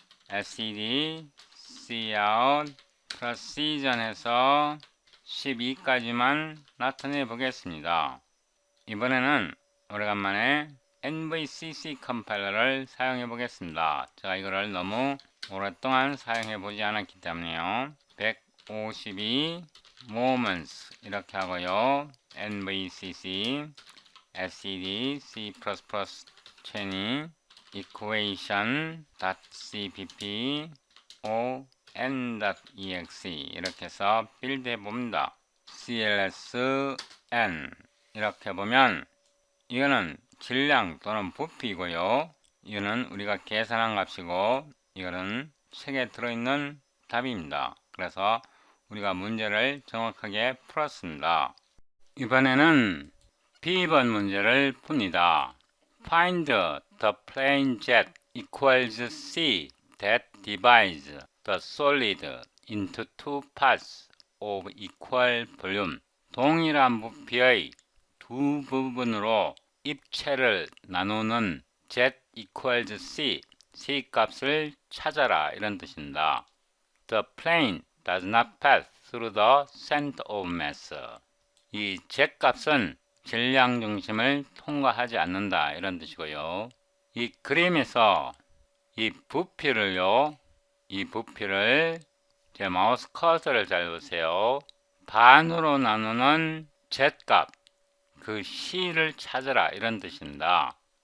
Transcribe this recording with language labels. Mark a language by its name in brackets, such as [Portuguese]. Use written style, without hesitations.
[Korean] SED, Cout, precision 해서 12까지만 나타내 보겠습니다. 이번에는 오래간만에 NVCC 컴파일러를 사용해 보겠습니다. 제가 이거를 너무 오랫동안 사용해 보지 않았기 때문에요. 152 moments 이렇게 하고요. NVCC SED C++ 20 equation.cpp on.exe 이렇게 해서 빌드 해봅니다. clsn 이렇게 보면 이거는 질량 또는 부피이고요. 이거는 우리가 계산한 값이고 이거는 책에 들어있는 답입니다. 그래서 우리가 문제를 정확하게 풀었습니다. 이번에는 B번 문제를 풉니다. [English] Find the plane jet equals C that divides the solid into two parts of equal volume. [Korean] 동일한 부피의 두 부분으로 입체를 나누는 [English] Z equals C, [Korean] C 값을 찾아라 이런 뜻입니다. [English] The plane does not pass through the center of mass. [Korean] 이 Z 값은 질량 중심을 통과하지 않는다 이런 뜻이고요. 이 그림에서 이 부피를요, 이 부피를 제 마우스 커서를 잘 보세요. 반으로 나누는 Z 값, 그 C를 찾아라 이런 뜻입니다.